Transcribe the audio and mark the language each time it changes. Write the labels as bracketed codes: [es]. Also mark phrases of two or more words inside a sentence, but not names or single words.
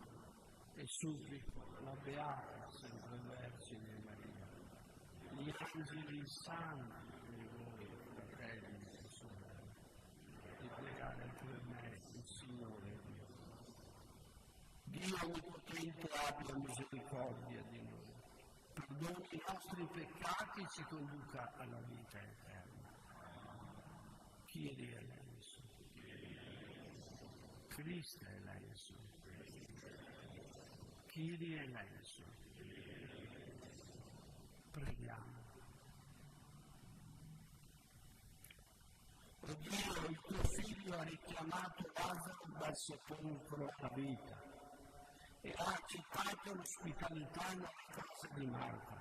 [it] E supplico la Beata sempre Vergine Maria, gli angeli santi e voi fratelli e sorelle, di pregare per me il Signore Dio. Dio Onnipotente abbia misericordia di noi, perdoni i nostri peccati e ci conduca alla vita eterna. [el] Κύριε ἐλέησον, Χριστὲ ἐλέησον, Κύριε ἐλέησον. [it] Preghiamo. O Dio, il tuo Figlio ha richiamato Lazzaro dal sepolcro alla vita e ha accettato l'ospitalità nella casa di Marta.